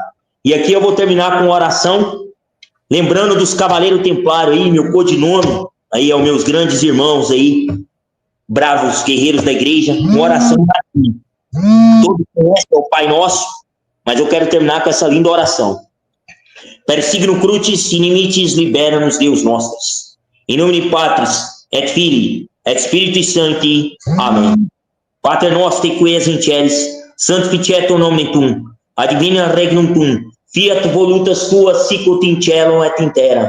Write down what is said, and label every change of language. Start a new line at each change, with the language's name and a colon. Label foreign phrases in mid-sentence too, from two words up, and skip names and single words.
Portuguese: E aqui eu vou terminar com uma oração, lembrando dos Cavaleiros Templários aí, meu codinome, aí aos meus grandes irmãos aí, bravos guerreiros da igreja, uma oração para ti. Todos conhecem o Pai Nosso, mas eu quero terminar com essa linda oração.
Latin: Per signum crucis inimicis libera-nos, Deus nostros. In nomine Patris, et Filii, et Spiritus Sancti.
Portuguese: Amém.
Latin: Pater noster qui es in celis, sanctificetur nomen tuum, advenia regnum tuum, fiat voluntas tua sicut in cielo et in terra.